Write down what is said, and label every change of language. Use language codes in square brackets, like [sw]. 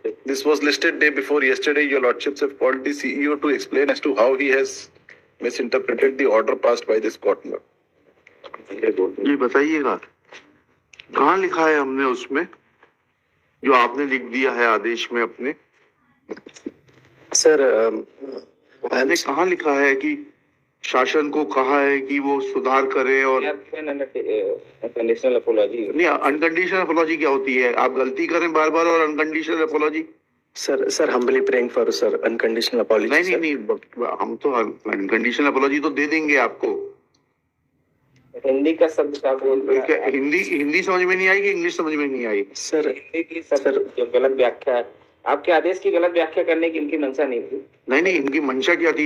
[en] This was listed day before yesterday. Your lordships have called the CEO to explain as to how he has misinterpreted the order passed by this court. [hi] ये बताइएगा कहाँ लिखा है हमने उसमें जो आपने लिख दिया है आदेश में अपने? सर मैंने कहाँ लिखा है कि शासन को कहा है कि वो सुधार करे और अनकंडीशनल अपोलॉजी। नहीं, अनकंडीशनल अपोलॉजी क्या होती है? आप गलती करें बार बार और unconditional apology. [en] Sir humbly praying for sir unconditional apology. [hi] नहीं, हम तो अनकंडीशनल अपोलॉजी तो दे देंगे आपको। हिंदी का शब्द क्या बोल रहे हैं? हिंदी समझ में नहीं आई कि इंग्लिश समझ में नहीं आई? सर जो गलत व्याख्या, आपके आदेश की गलत व्याख्या करने की इनकी मंशा नहीं थी। नहीं, इनकी मंशा क्या थी?